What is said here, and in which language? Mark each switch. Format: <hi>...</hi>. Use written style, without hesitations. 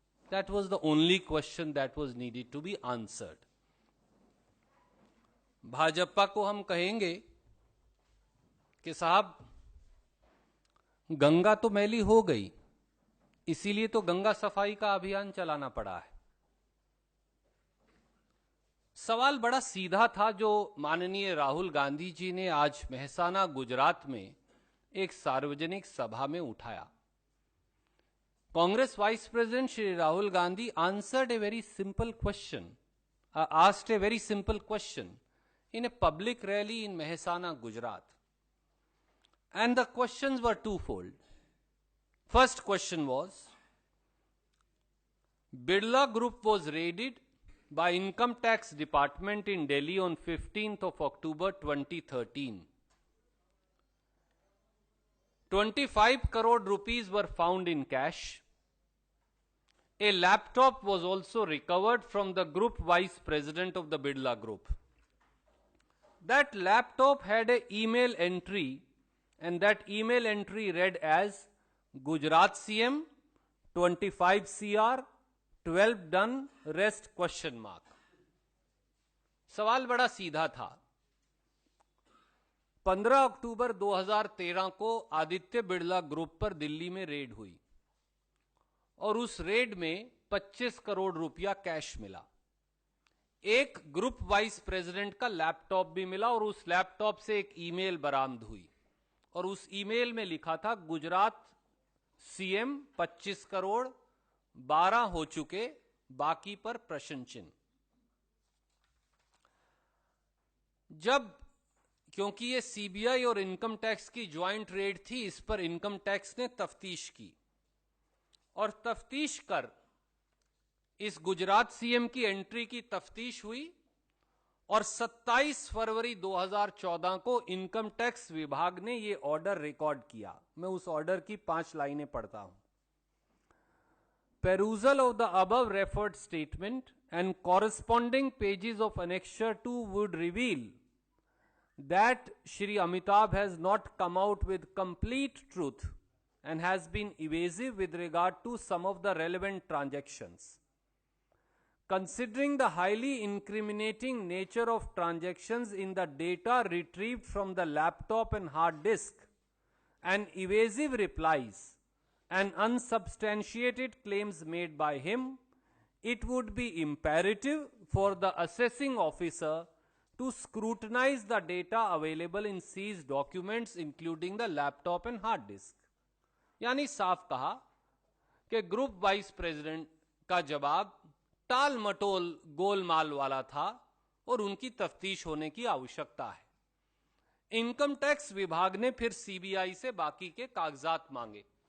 <en>That was the only question that was needed to be answered.</en> <hi>Bhajpa को हम कहेंगे कि साहब गंगा तो मैली हो गई, इसीलिए तो गंगा सफाई का अभियान चलाना पड़ा है। सवाल बड़ा सीधा था जो माननीय राहुल गांधी जी ने आज मेहसाना गुजरात में एक सार्वजनिक सभा में उठाया।</hi> <en>Congress Vice President Shri Rahul Gandhi answered a very simple question, asked a very simple question in a public rally in Mehsana, Gujarat. And the questions were twofold. First question was, Birla Group was raided by Income Tax Department in Delhi on 15th of October 2013. 25 crore rupees were found in cash. A laptop was also recovered from the group vice president of the Birla Group. That laptop had an email entry, and that email entry read as Gujarat CM 25 CR 12 done rest question mark.</en> <hi>सवाल बड़ा सीधा था। 15 अक्टूबर 2013 को Aditya Birla group पर दिल्ली में red हुई और उस रेड में 25 करोड़ रुपया कैश मिला। एक ग्रुप वाइस प्रेसिडेंट का लैपटॉप भी मिला और उस लैपटॉप से एक ईमेल बरामद हुई और उस ईमेल में लिखा था गुजरात सीएम 25 करोड़ 12 हो चुके, बाकी पर प्रश्न चिन्ह। जब क्योंकि ये सीबीआई और इनकम टैक्स की ज्वाइंट रेड थी, इस पर इनकम टैक्स ने तफ्तीश की और तफ्तीश कर इस गुजरात सीएम की एंट्री की तफ्तीश हुई और 27 फरवरी 2014 को इनकम टैक्स विभाग ने यह ऑर्डर रिकॉर्ड किया। मैं उस ऑर्डर की 5 लाइनें पढ़ता हूं।</hi> <en>Perusal of the above referred statement and corresponding pages of Annexure 2 would reveal that Shri Amitabh has not come out with complete truth and has been evasive with regard to some of the relevant transactions. Considering the highly incriminating nature of transactions in the data retrieved from the laptop and hard disk, and evasive replies and unsubstantiated claims made by him, it would be imperative for the assessing officer to scrutinize the data available in seized documents, including the laptop and hard disk.</en> <hi>यानी साफ कहा कि group vice president का जवाब टाल मटोल गोलमाल वाला था और उनकी तफ्तीश होने की आवश्यकता है। इनकम टैक्स विभाग ने फिर सीबीआई से बाकी के कागजात मांगे।</hi>